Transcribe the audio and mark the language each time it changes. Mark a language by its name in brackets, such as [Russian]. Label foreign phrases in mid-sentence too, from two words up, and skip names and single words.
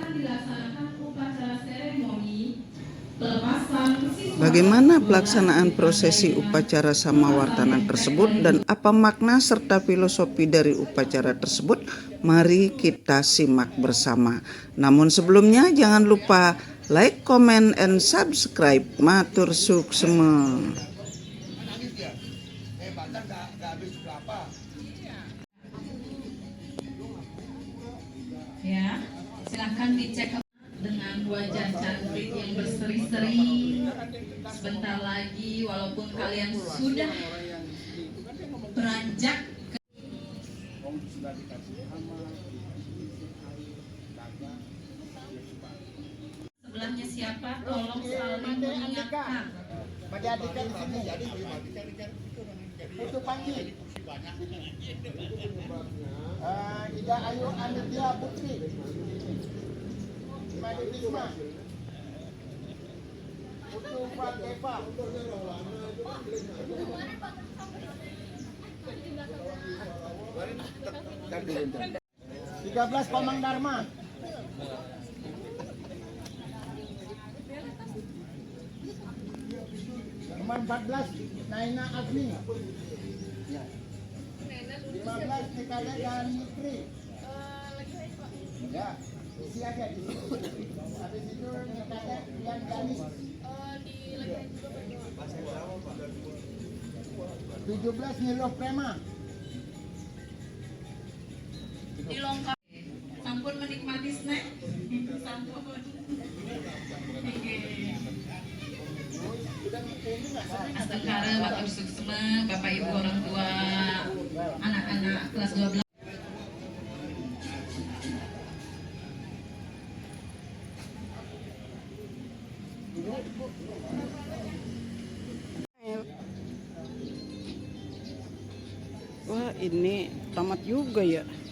[Indonesian] Bagaimana pelaksanaan prosesi upacara Samawartana tersebut dan apa makna serta filosofi dari upacara tersebut? Mari kita simak bersama. Namun sebelumnya jangan lupa [English] like, comment, and subscribe. [Balinese] Matur suksema. [Indonesian] Ya, silahkan dicek dengan wajah cantik yang berseri-seri. Sebentar lagi, walaupun kalian sudah beranjak ke... Sebelahnya siapa? Tolong saling mengingatkan. Menjadikan sini Putu Panji, Ida Ayu Anitya Putri, Madi Bisma, Putu Pak Eva, 13 Komang Dharma, nomor 14 Naina Agni, 15 Nikale dan Nitri. Ya, isi aja di situ. Habis itu Nikale yang Ganis. 17 Niloh Prema. Dilengkapi. Sampun menikmati snack. [Balinese] Sampun. Astagfirullah, matur suksema, [Indonesian] Bapak Ibu orang tua, anak-anak kelas 12. Wah, ini tamat juga ya.